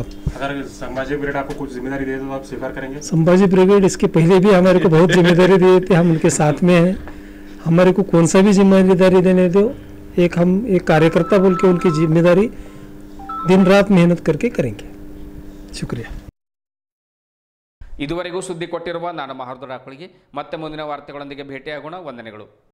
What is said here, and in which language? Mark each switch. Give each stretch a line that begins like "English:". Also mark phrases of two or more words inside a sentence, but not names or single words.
Hindi: अगर संभाजी ब्रिगेड आपको कुछ जिम्मेदारी दे तो आप स्वीकार करेंगे? संभाजी ब्रिगेड इसके पहले भी हमारे को बहुत जिम्मेदारी दी थी, हम उनके साथ में हैं। हमारे को कौन सा भी जिम्मेदारी देने दो, हम एक कार्यकर्ता बोल के उनकी जिम्मेदारी दिन रात मेहनत करके करेंगे। शुक्रिया।
Kannada: ಇದುವರೆಗೂ ಸುದ್ದಿ ಕೊಟ್ಟಿರುವ ನಾನು ಮಹರ್ದೂರ್ ಆಕಳಿಗೆ ಮತ್ತೆ ಮುಂದಿನ ವಾರ್ತೆಗಳೊಂದಿಗೆ ಭೇಟಿಯಾಗೋಣ. ವಂದನೆಗಳು.